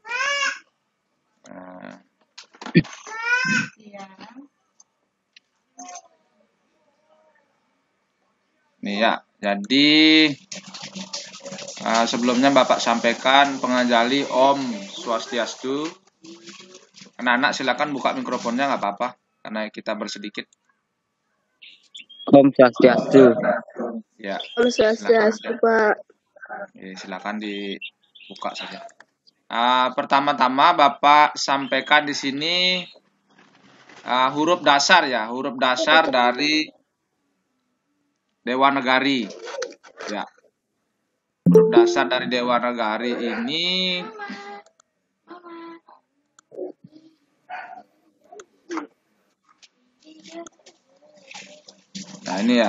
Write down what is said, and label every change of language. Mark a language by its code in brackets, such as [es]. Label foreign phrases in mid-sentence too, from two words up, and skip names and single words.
[id] Nih ya, jadi sebelumnya Bapak sampaikan pengajali [sa] Om Swastiastu. [id] Anak-anak silakan buka mikrofonnya, nggak apa-apa karena kita bersedikit. [sa] Om Swastiastu. [id] Ya. [sa] Om Swastiastu, Pak. [id] Silakan dibuka saja. Pertama-tama Bapak sampaikan di sini huruf dasar ya, huruf dasar dari Dewanagari. Ya. Huruf dasar dari Dewanagari ini nah ini ya.